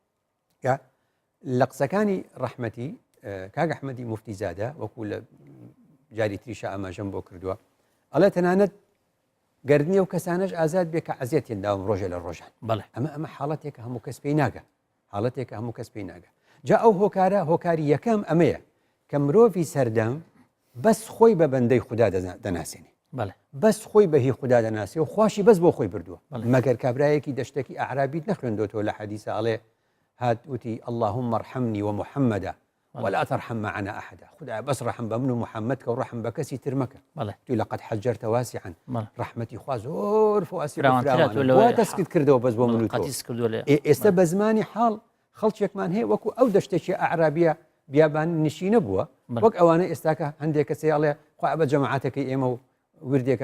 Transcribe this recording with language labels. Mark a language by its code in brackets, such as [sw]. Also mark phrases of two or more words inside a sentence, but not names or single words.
[ckb] لە قسەکانی ڕەحمەتی کاک ئەحمەدی موفتیزادە وەکو لە جاری تریشە ئاماژەم بۆ کردووە ئەڵێ تەنانەت گەردنی ئەو کەسانەش ئازاد بێ کە عەزیەتیان داوم ڕۆژە لە ڕۆژان ئەمە حاڵەتێکە هەموو کەس پێی ناگە حاڵەتێکە هەموو کەس پێی ناگە جا ئەو هۆکارە هۆکاری یەکەم ئەمەیە کە مرۆڤی سەردەم بەس خۆی بە بەندەی خوددا دەناسێنێ بەس خۆی بەهی خوددا دەناسێ و خواشی بەس بۆ خۆی بردووە مەگەر کابرایەکی دەشتێکی ئەعرابیت نەخوێندۆتەوە لە حەدیثە ئەڵێ هات وتی [ar] اللهم ارحمني ومحمدا ولا ترحم معنا احدا [ckb] خدای بس رحم بە من و محەممەد کە و ڕەحم بە کەسی تر مەکە توی [ar] لەقەد حەجەرتە واسعا [ckb] ڕەحمەتی خوا زۆر دەستکرد کردەوە بەس بۆ من ئێستا بە زمانی حاڵ خەڵکێکمان هەیە وەکو ئەو دەشتێکی ئەعرابیە بیابان نشینە بووە وەک ئەوانە ئێستاکە هەندێک کەسێ ئەڵێ خوا بە جەماعەتەکەی ئێمە و وردێکە